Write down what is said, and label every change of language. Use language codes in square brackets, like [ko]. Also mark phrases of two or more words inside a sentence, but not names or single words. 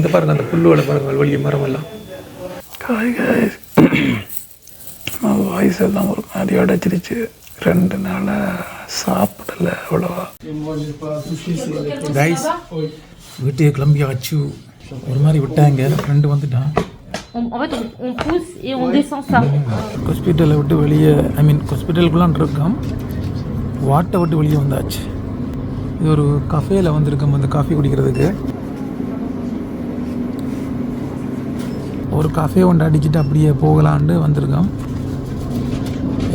[ta] இந்த பாருங்கள், அந்த புல்லு பாருங்கள், வெளியே மரம் எல்லாம். வாய்ஸ் எல்லாம் ஒரு மாதிரி அடைச்சிருச்சு. 2 நாளாக சாப்பிடலை அவ்வளோவா. கைஸ் வீட்டுக்கு கிளம்பியாச்சு. ஒரு மாதிரி விட்டாங்க, ஃப்ரெண்டு வந்துட்டான். [fr] En fait, on pousse et on descend ça. [ta] ஹாஸ்பிட்டலை விட்டு வெளியே, ஹாஸ்பிட்டலுக்குள்ளான் இருக்கோம். வாட்டை விட்டு வெளியே வந்தாச்சு. இது ஒரு கஃபேயில் வந்திருக்கோம் அந்த காஃபி குடிக்கிறதுக்கு. ஒரு காஃபே ஒன்று அடிச்சுட்டு அப்படியே போகலான்ட்டு வந்திருக்கோம்.